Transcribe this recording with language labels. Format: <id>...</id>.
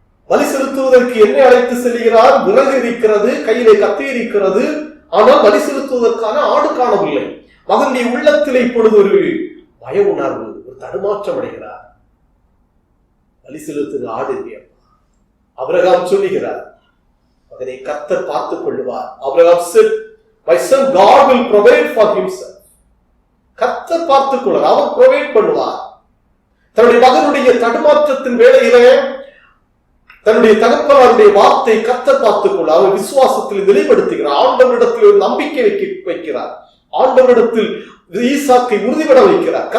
<ta>பலி செலுத்துவதற்கு என்ன அழைத்து செல்கிறார்? விறகு இருக்கிறது, கையிலே கத்தி இருக்கிறது, ஆனால் பலி செலுத்துவதற்கான ஆடு காணவில்லை. மகனுடைய உள்ளத்திலே இப்பொழுது ஒரு பய உணர்வு, ஒரு தடுமாற்றம் அடைகிறார். பலி செலுத்துகிற ஆடு இல்லையா? ஆபிரகாம் சொல்லுகிறார், மகனை கர்த்தர் பார்த்துக் கொள்ளுவார்.</ta> <en>Abraham said, my son, God will provide for himself.</en> <ta>கர்த்தர் பார்த்துக் கொள்வார், அவர் ப்ரொவைட் பண்ணுவார். தன்னுடைய மகனுடைய தடுமாற்றத்தின் வேளையிலே தன்னுடைய தகப்பனாருடைய வார்த்தை கர்த்தர் பார்த்துக் கொள்ள அவர் விசுவாசத்தில் நிலைப்படுத்துகிறார். ஆண்டவரிடத்தில் ஒரு நம்பிக்கை வைக்கிறார். ஆண்டவரிடத்தில் ஈசாக்கை உறுதிபட வைக்கிறார்.</ta>